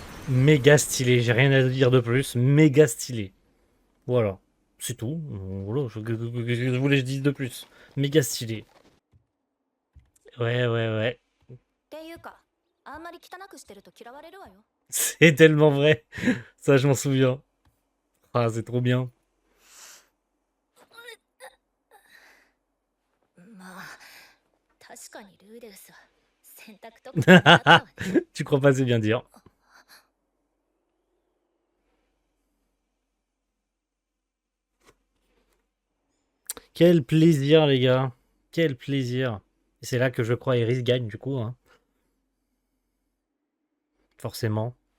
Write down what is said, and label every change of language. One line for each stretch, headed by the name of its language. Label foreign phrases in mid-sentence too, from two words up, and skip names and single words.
French: méga stylé. J'ai rien à dire de plus. Méga stylé. Voilà. C'est tout. Voilà. Je voulais que je dise de plus. Méga stylé. Ouais, ouais, ouais.
Japanese: っていうかあんまり汚くしてると嫌われるわよ。
French: C'est tellement vrai. Ça, je m'en souviens. Ah, c'est trop bien.
Japanese: まあ確かにルーデウスは洗濯とか苦手だったわね。
French: Tu crois pas, c'est bien dire. Quel plaisir, les gars. Quel plaisir. Et c'est là que je crois Iris gagne, du coup. Hein. Forcément.